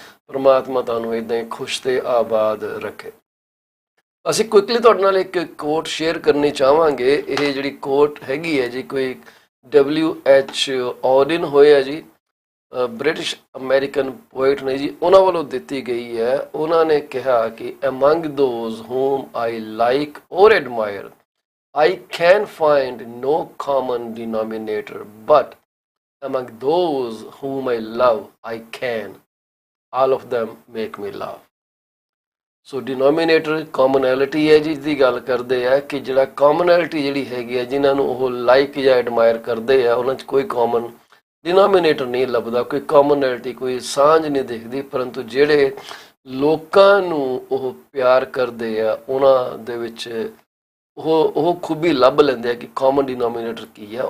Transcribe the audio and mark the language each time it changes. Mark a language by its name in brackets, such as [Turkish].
[Punjabi] ਪਰਮਾਤਮਾ ਤੁਹਾਨੂੰ ਇੱਦਾਂ ਹੀ ਖੁਸ਼ ਅਤੇ ਆਬਾਦ ਰੱਖੇ। ਅਸੀਂ ਕੁਇਕਲੀ ਤੁਹਾਡੇ ਨਾਲ ਇੱਕ ਕੋਟ ਸ਼ੇਅਰ ਕਰਨੀ ਚਾਹਾਂਗੇ। ਇਹ ਜਿਹੜੀ ਕੋਟ ਹੈਗੀ ਹੈ ਜੀ, ਕੋਈ WH ਔਡਿਨ ਹੋਇਆ ਜੀ, ਬ੍ਰਿਟਿਸ਼ ਅਮੈਰੀਕਨ ਪੋਇਟ ਨੇ ਜੀ, ਉਹਨਾਂ ਵੱਲੋਂ ਦਿੱਤੀ ਗਈ ਹੈ। ਉਹਨਾਂ ਨੇ ਕਿਹਾ ਕਿ [English] among those whom I like or admire, I can find no common denominator, but among those whom I love, I can. All of them make me laugh. [Punjabi] So denominator ਕਾਮਨੈਲਿਟੀ ਹੈ ਜੀ, ਦੀ ਗੱਲ ਕਰਦੇ ਆ ਕਿ ਜਿਹੜਾ ਕਾਮਨੈਲਿਟੀ ਜਿਹੜੀ ਹੈਗੀ ਹੈ, ਜਿਨ੍ਹਾਂ ਨੂੰ ਉਹ ਲਾਈਕ ਜਾਂ ਐਡਮਾਇਰ ਕਰਦੇ ਆ, ਉਹਨਾਂ 'ਚ ਕੋਈ ਕਾਮਨ ਡਿਨੋਮੀਨੇਟਰ ਨਹੀਂ ਲੱਭਦਾ, ਕੋਈ ਕਾਮਨੈਲਿਟੀ, ਕੋਈ ਸਾਂਝ ਨਹੀਂ ਦਿਖਦੀ। ਪਰੰਤੂ ਜਿਹੜੇ ਲੋਕਾਂ ਨੂੰ ਉਹ ਪਿਆਰ ਕਰਦੇ ਆ, ਉਹਨਾਂ ਦੇ ਵਿੱਚ ਉਹ ਖੂਬੀ ਲੱਭ ਲੈਂਦੇ ਆ ਕਿ ਕਾਮਨ ਡਿਨੋਮੀਨੇਟਰ ਕੀ ਆ।